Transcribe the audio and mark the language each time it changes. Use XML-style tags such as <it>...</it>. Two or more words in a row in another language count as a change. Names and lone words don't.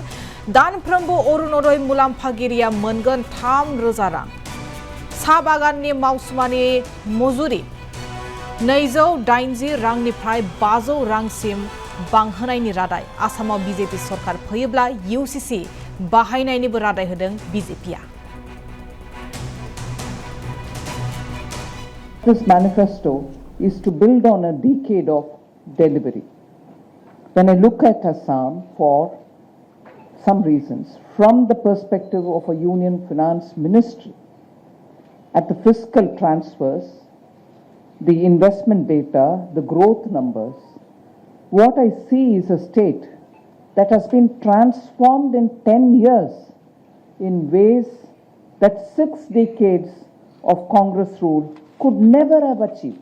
<brx>दानफ्रोमबो अरुणोदय मुलाम्फागिरिया मोनगोन 3,000 रां। साहा बागाननि मावसुमानि मजुरि 280 रांनिफ्राय 500 रांसिम बांहोनायनि रादाय। आसामाव बीजेपी सरकार फैयोब्ला UCC बाहायनायनिबो रादाय होदों बीजेपीआ।</brx> <en>This manifesto is to build on a decade of delivery. When I look at Assam for some reasons, from the perspective of a union finance ministry, at the fiscal transfers, the investment data, the growth numbers, what I see is a state that has been transformed in 10 years in ways that 6 decades of Congress rule could never have achieved.</en>